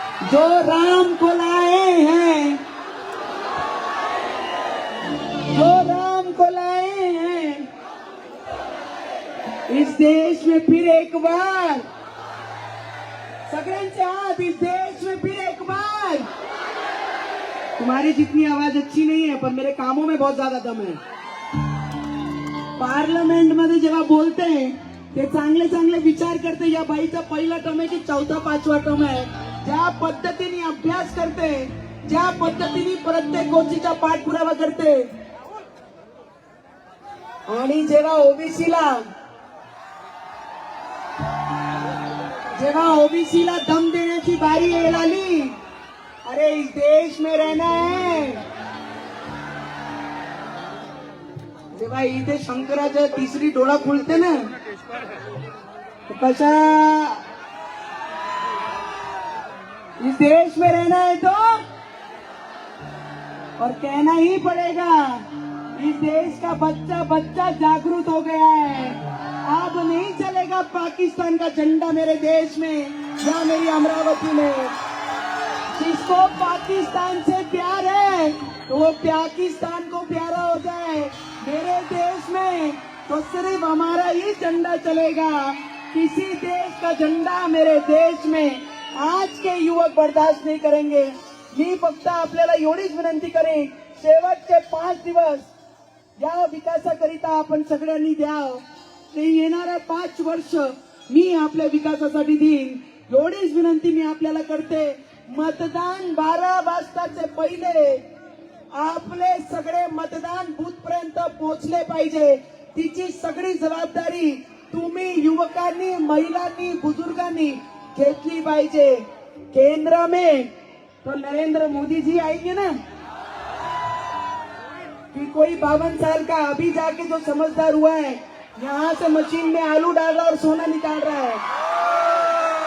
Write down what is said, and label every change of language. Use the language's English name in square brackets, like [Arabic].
[Hindi] जो राम को लाए हैं, जो राम को लाए हैं, इस देश में फिर एक बार, [Marathi] सगळ्यांचे [Hindi] हाथ, इस देश में फिर एक बार. तुम्हारी जितनी आवाज अच्छी नहीं है पर मेरे कामों में बहुत ज्यादा दम है. [Marathi] पार्लियामेंट मध्ये जेव्हा बोलते हैं ते चांगले चांगले विचार करते. या बाईचा पहिला टर्म आहे की 4था 5वा टर्म आहे. ज्या पद्धतीने अभ्यास करते, ज्या पद्धतीने प्रत्येक गोष्टीचा पाठपुरावा करते. आणि जेव्हा ओबीसीला दम देण्याची बारी यायला आली, [Hindi] अरे इस देश में रहना है. [Marathi] जेव्हा इथे शंकराच्या तिसरी डोळा खुलते ना, कशा [Hindi] इस देश में रहना है तो, और कहना ही पड़ेगा, इस देश का बच्चा बच्चा जागरूक हो गया है. अब नहीं चलेगा पाकिस्तान का झंडा मेरे देश में या मेरी अमरावती में. जिसको पाकिस्तान से तो वो पाकिस्तान को प्यारा हो जाए। मेरे देश में तो सिर्फ हमारा ही झंडा चलेगा, किसी देश का झंडा मेरे देश में आज के युवक बर्दाश्त नहीं करेंगे। [Marathi] मी फक्त आपल्याला एवढीच विनंती करेन, शेवटचे 5 दिवस या विकासाकरिता आपण सगळ्यांनी द्यावं। ते येणाऱ्या 5 वर्ष मी आपल्या विकासासाठी देईन, एवढीच विनंती मी आपल्याला करते। मतदान 12 वाजताचे पहिले आपले सगळे मतदान बूथ पर्यंत पोहोचले पाहिजे, तिची सगळी जबाबदारी तुम्ही युवकांनी, महिलांनी, बुजुर्गांनी घेतली पाहिजे। [Hindi] केंद्र में तो नरेंद्र मोदी जी आएंगे ना, कि कोई 52 साल का अभी जाके जो समझदार हुआ है यहाँ से मशीन में आलू डाल रहा और सोना निकाल रहा है।